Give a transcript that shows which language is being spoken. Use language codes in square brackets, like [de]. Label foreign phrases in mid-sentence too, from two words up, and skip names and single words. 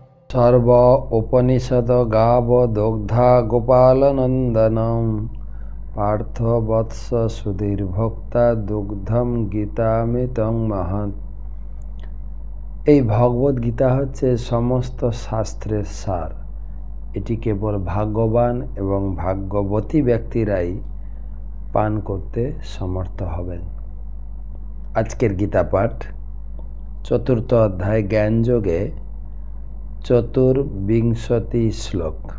[sa] सर्व उपनिषद गाव दुग्धा गोपालनंदनम पार्थ वत्स सुधीर्भोक्ता दुग्धम गीतामृतं महत्। [bn] এই ভগবত গীতা হচ্ছে সমস্ত শাস্ত্রের সার। এটি কেবল ভাগ্যবান এবং ভাগ্যবতী ব্যক্তিরাই পান করতে সমর্থ হবেন। আজকের গীতা পাঠ চতুর্থ অধ্যায় জ্ঞানযোগে চতুর্বিংশতি শ্লোক।